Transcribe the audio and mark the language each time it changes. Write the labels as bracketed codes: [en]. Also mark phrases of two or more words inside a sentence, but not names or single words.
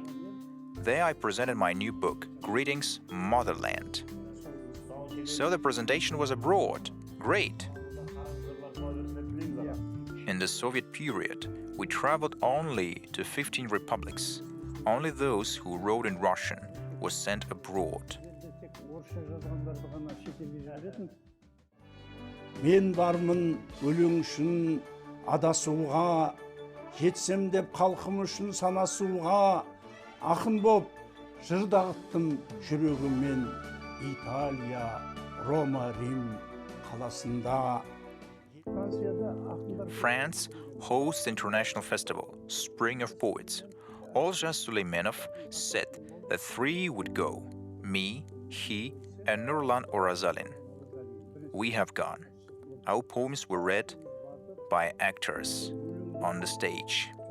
[en] There I presented my new book, Greetings, Motherland. So the presentation was abroad. Great! In the Soviet period, we traveled only to 15 republics. Only those who wrote in Russian were sent abroad. [kk] Мен бармын өлең үшін адасуға, жетсем деп халқым үшін санасуға, ақын боп жырдағыттым жүрегіммен Италия, Рома, Рим қаласында. [en] France hosts the international festival, Spring of Poets. Olja Suleymanov said that 3 would go, me, he, and Nurlan Orazalin. We have gone. Our poems were read by actors on the stage.